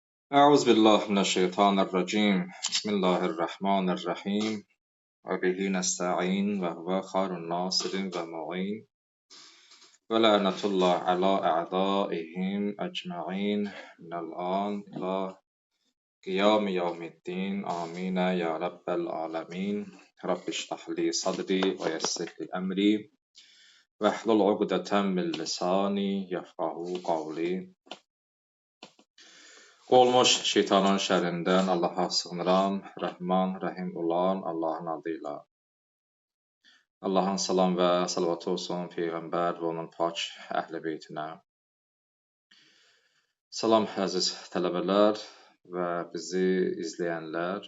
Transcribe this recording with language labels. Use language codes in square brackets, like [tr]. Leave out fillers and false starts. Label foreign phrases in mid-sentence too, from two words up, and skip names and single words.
[ar] أعوذ بالله من الشيطان الرجيم بسم الله الرحمن الرحيم وبه نستعين وهو خير الناصر ومعين ولعنة الله على أعدائهم أجمعين من الآن إلى قيام يوم الدين آمين يا رب العالمين رب اشرح لي صدري ويسر لي أمري واحلل عقدة من لساني يفقهوا قولي. [az] Olmuş şeytanın şərrindən Allaha sığınıram, Rəhman, Rəhim olan Allahın adıyla. Allahın salam və salavatı olsun Peyğəmbər və onun pak əhl-i beytinə. Salam əziz tələbələr və bizi izləyənlər.